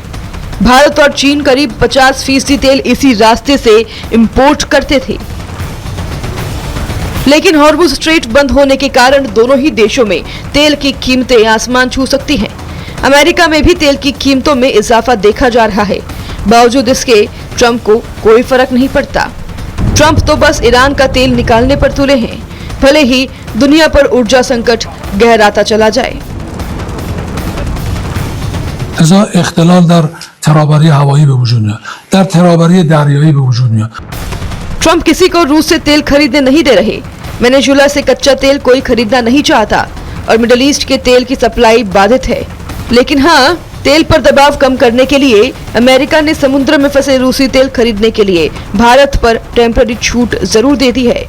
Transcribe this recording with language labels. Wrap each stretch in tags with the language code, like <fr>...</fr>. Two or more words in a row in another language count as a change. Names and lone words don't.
<hi>भारत और चीन करीब 50% तेल इसी रास्ते से इंपोर्ट करते थे, लेकिन हॉर्मुज स्ट्रेट बंद होने के कारण दोनों ही देशों में तेल की कीमतें आसमान छू सकती हैं। अमेरिका में भी तेल की कीमतों में इजाफा देखा जा रहा है। बावजूद इसके ट्रंप को कोई फर्क नहीं पड़ता। ट्रंप तो बस ईरान का तेल निकालने पर तुले हैं, भले ही दुनिया पर ऊर्जा संकट गहराता चला जाए।</hi> <fa>اختلال در ترابری هوایی به وجود میاد، در ترابری دریایی به وجود میاد।</fa> <hi>ट्रंप किसी को रूस से तेल खरीदने नहीं दे रहे। वेनेजुएला से कच्चा तेल कोई खरीदना नहीं चाहता और मिडिल ईस्ट के तेल की सप्लाई बाधित है। लेकिन हाँ, तेल पर दबाव कम करने के लिए अमेरिका ने समुद्र में फंसे रूसी तेल खरीदने के लिए भारत पर टेम्पररी छूट जरूर दे दी है।</hi>